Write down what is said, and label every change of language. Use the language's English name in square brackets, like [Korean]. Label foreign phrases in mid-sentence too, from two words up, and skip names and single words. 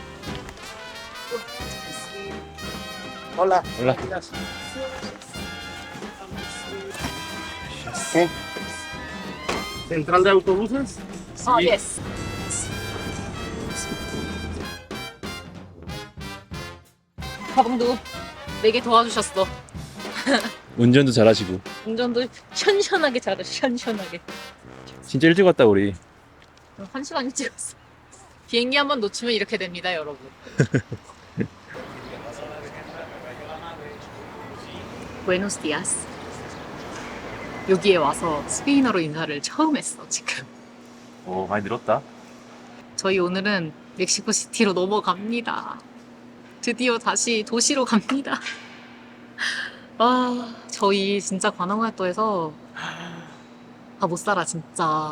[Spanish] Hola. 올라. ¿Qué? ¿Central de autobuses? yes. [Korean] 가방도 4개 도와주셨어. 운전도 잘하시고. 운전도 시원시원하게 잘해, 시원시원하게. 진짜 일찍 왔다 우리. 1시간 일찍 왔어. 비행기 한번 놓치면 이렇게 됩니다, 여러분. [Spanish] Buenos días. [Korean] 여기에 와서 스페인어로 인사를 처음 했어, 지금. 오, 많이 늘었다. 저희 오늘은 멕시코 시티로 넘어갑니다. 드디어 다시 도시로 갑니다. 아, 저희 진짜 관광활동에서 못 살아, 진짜.